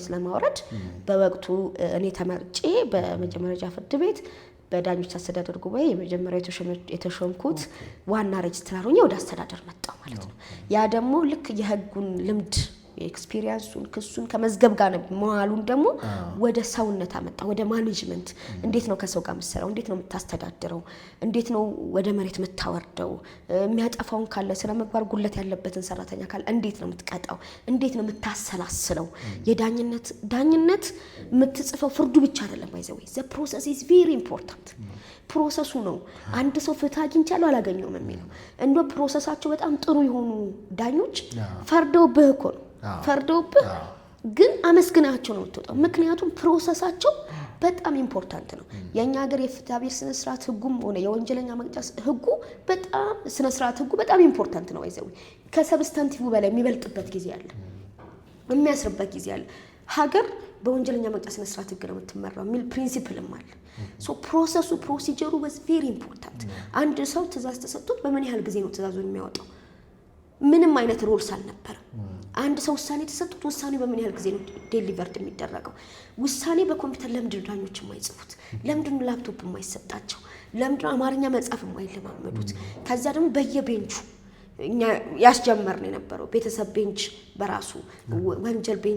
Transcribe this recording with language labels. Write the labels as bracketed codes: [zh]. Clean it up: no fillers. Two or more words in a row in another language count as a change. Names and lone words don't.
[am] ለማውረድ በወቅቱ እኔ ተመርጬ በመጀመሪያ ፍርድ ቤት በዳኞች አስተዳደር ጉባኤ የመጀመሪያ የተሾምኩት ዋና ሬጅስትራር ሆኜ ወደ አስተዳደር መጣሁ ማለት ነው ያ ደግሞ ልክ የህጉን ልምድ ኤክስፒሪየንሱን ክሱን ከመዝገብ ጋር መዋሉን ደግሞ ወደ ሰውነት አመጣ ወደ ማኔጅመንት እንዴት ነው ከሰው ጋር መሰራው እንዴት ነው የምታስተዳድረው እንዴት ነው ወደ መሬት የምታወርደው የሚያጠፋውን ካለ ስለ ምግባር ጉለት ያለበትን ሰራተኛ ካለ እንዴት ነው የምትቀጣው እንዴት ነው የምታሰላስለው ዳኝነት የምትጽፈው ፍርዱ ብቻ አይደለም ባይዘው [en] the process is very important [am] ፕሮሰሱ ነው አንድ ሰው ፍትህ አግኝቻለሁ አላገኘውም የሚለው እንዶ ፕሮሰሳቸው በጣም ጥሩ የሆኑ ዳኞች ፈርደውብህ እኮ ነው ፈርደውብህ ግን አመስግናቸው ነው የምትወጣው ምክንያቱም ፕሮሰሳቸው በጣም ኢምፖርታንት ነው የኛ ሀገር የፍትሐ ብሔር ስነ ስርዓት ህጉም ሆነ የወንጀለኛ መቅጫ ህጉ በጣም ስነ ስርዓት ህጉ በጣም ኢምፖርታንት ነው ባይዘው ከሰብስታንቲቭ በላይ የሚበልጥበት ጊዜ አለ የሚያስርበት ጊዜ አለ ሀገር በወንጀለኛ መቅጫ ስነ ስርዓት ህግ ነው የምትመራው የሚል ፕሪንሲፕልም አለ ሶ ፕሮሲጀሩ [en] was very important [am] አንድ ሰው ትእዛዝ ተሰጥቶት በምን ያህል ጊዜ ነው ትእዛዙን የሚያወጣው ምንም አይነት ሩልስ አልነበረም አንድ ሰው ውሳኔ ተሰጥቶት ውሳኔ በምን ያህል ጊዜ ነው ዴሊቨርድ የሚደረገው ውሳኔ በኮምፒውተር ለምንድን ዳኞች የማይጽፉት ለምንድን ላፕቶፕ የማይሰጣቸው ለምንድን አማርኛ መጻፍ የማይለማመዱት ከዛ ደግሞ በየቤንቹ እኛ ያስጀመርን የነበረው ቤተሰብ ቤንች በራሱ ወንጀል ቤንች